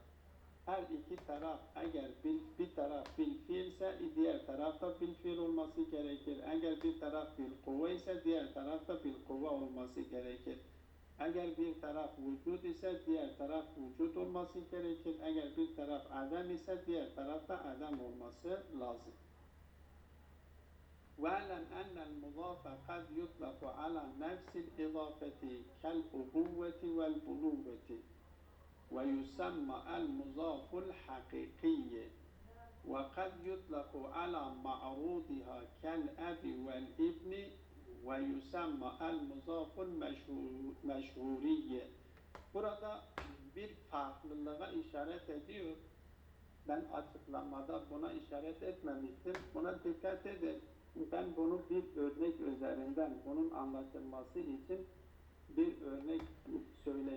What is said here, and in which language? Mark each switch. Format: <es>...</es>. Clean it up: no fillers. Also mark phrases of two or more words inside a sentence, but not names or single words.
<tr>Her iki taraf eğer bir taraf bil fiilse diğer tarafta bil fiil olması gerekir. Eğer bir taraf bil kuvve ise diğer tarafta bil kuvve olması gerekir. Eğer bir taraf vücut ise diğer taraf vücut olması gerekir. Eğer bir taraf adem ise diğer tarafta adem olması lazım.</tr> <ar>وَاَعْلَمْ أَنَّ الْمُضَافَ قَدْ يُطْلَقُ عَلَى نَفْسِ الْإِضَافَةِ كَالْأُبُوَّةِ وَالْبُنُوَّةِ ويسمى المضاف الحقيقي وقد يطلق على معروضها كالأب والابن ويسمى المضاف المشهوري.</ar> <tr>Burada bir farklılığa işaret ediyor. Ben açıklamada buna işaret etmemiştim. Buna dikkat edin. Ben bunu bir örnek üzerinden bunun anlaşılması için bir örnek söyleyeyim.</tr>